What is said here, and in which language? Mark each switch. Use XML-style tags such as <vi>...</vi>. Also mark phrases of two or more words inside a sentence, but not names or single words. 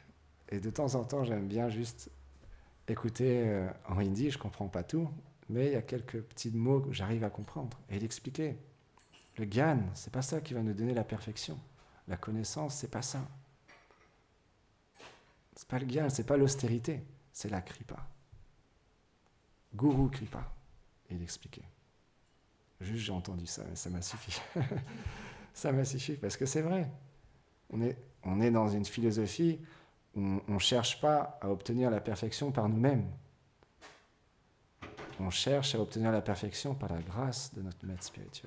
<fr>Et de temps en temps, j'aime bien juste écouter en hindi, je ne comprends pas tout, mais il y a quelques petits mots que j'arrive à comprendre. Et il expliquait, le gyan, c'est pas ça qui va nous donner la perfection. La connaissance, c'est pas ça. C'est pas le gyan, c'est pas l'austérité, c'est la kripa.</fr> <hi>गुरु कृपा,</hi> <fr>il expliquait. Juste j'ai entendu ça, mais ça m'a suffi. Ça m'a suffi, parce que c'est vrai. On est dans une philosophie où on ne cherche pas à obtenir la perfection par nous-mêmes. On cherche à obtenir la perfection par la grâce de notre maître spirituel.</fr>